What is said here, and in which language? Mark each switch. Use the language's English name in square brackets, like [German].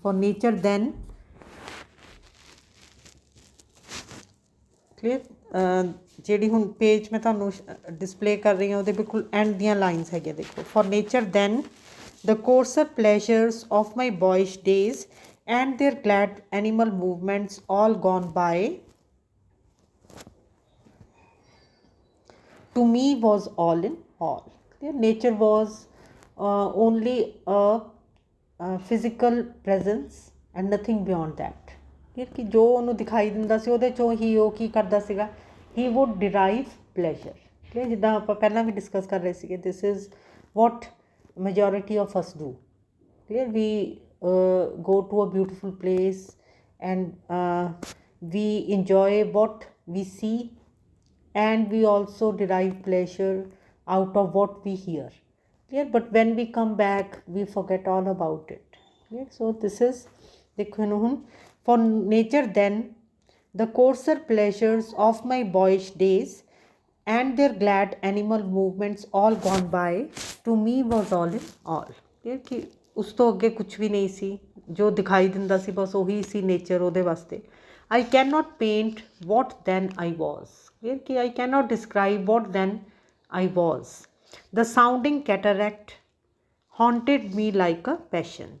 [English] for nature then [Punjabi] clear, ਜਿਹੜੀ ਹੁਣ page ਮੈਂ ਤੁਹਾਨੂੰ ਡਿਸਪਲੇ ਕਰ ਰਹੀ ਹਾਂ ਉਹਦੇ ਬਿਲਕੁਲ ਐਂਡ ਦੀਆਂ ਲਾਈਨਸ ਹੈਗੀਆਂ, ਦੇਖੋ। [English] For nature then the coarser pleasures of my boyish days and their glad animal movements all gone by to me was all in all। nature was only a physical presence and nothing beyond that। [Punjabi] ਕਿ ਜੋ ਉਹਨੂੰ ਦਿਖਾਈ ਦਿੰਦਾ ਸੀ ਉਹਦੇ 'ਚੋਂ ਹੀ ਉਹ ਕੀ ਕਰਦਾ ਸੀਗਾ, [English] He would derive pleasure. [Punjabi] ਠੀਕ ਹੈ, ਜਿੱਦਾਂ ਆਪਾਂ ਪਹਿਲਾਂ ਵੀ ਡਿਸਕਸ ਕਰ ਰਹੇ ਸੀਗੇ, [English] This is what majority of us do। clear, we go to a beautiful place and we enjoy what we see and we also derive pleasure out of what we hear। clear, but when we come back we forget all about it। clear, so this is [Hindi] देखो [Punjabi] ਇਹਨੂੰ ਹੁਣ। [English] for nature then the coarser pleasures of my boyish days and their glad animal movements all gone by to me was all in all। [Punjabi] ਕਿ ਉਸ ਤੋਂ ਅੱਗੇ ਕੁਛ ਵੀ ਨਹੀਂ ਸੀ, ਜੋ ਦਿਖਾਈ ਦਿੰਦਾ ਸੀ ਬਸ ਉਹੀ ਸੀ ਨੇਚਰ ਉਹਦੇ ਵਾਸਤੇ। [English] I cannot paint what then I was। ਕਿ I cannot describe what then I was। the sounding cataract haunted me like a passion।